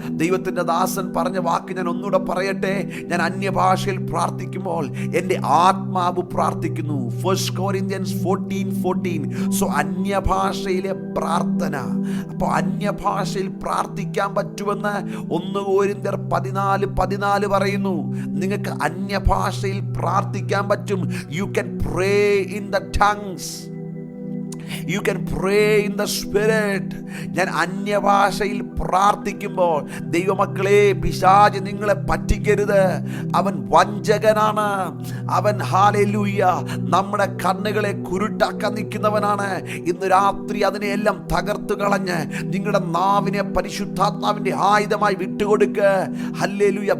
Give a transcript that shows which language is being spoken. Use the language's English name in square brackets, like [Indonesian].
[Malayalam] ദൈവത്തിൻ്റെ ദാസൻ പറഞ്ഞ വാക്ക് ഞാൻ ഒന്നുകൂടെ പറയട്ടെ. ഞാൻ അന്യഭാഷയിൽ പ്രാർത്ഥിക്കുമ്പോൾ എൻ്റെ ആത്മാവ് പ്രാർത്ഥിക്കുന്നു. 1 Corinthians 14:14. സോ അന്യഭാഷയിലെ പ്രാർത്ഥന. അപ്പോൾ അന്യഭാഷയിൽ പ്രാർത്ഥിക്കാൻ പറ്റുമെന്ന് 1 കൊരിന്ത്യർ 14 പറയുന്നു. നിങ്ങൾക്ക് അന്യഭാഷയിൽ പ്രാർത്ഥിക്കാൻ പറ്റും. [English] You can pray in the tongues. You can pray in the spirit. [Malayalam] ഞാൻ അന്യഭാഷയിൽ പ്രാർത്ഥിക്കുമ്പോൾ ദൈവമക്കളെ, പിശാച് നിങ്ങളെ പറ്റിക്കരുത്. അവൻ വഞ്ചകനാണ്. അവൻ ഹല്ലേലൂയ നമ്മുടെ കണ്ണുകളെ കുരുട്ടാക്കാൻ നിൽക്കുന്നവനാണ്. ഇന്ന് രാത്രി അതിനെയെല്ലാം തകർത്ത് കളഞ്ഞ് നിങ്ങളുടെ നാവിനെ പരിശുദ്ധാത്മാവിൻ്റെ ആയുധമായി വിട്ടുകൊടുക്ക്. ഹല്ലേലൂയ.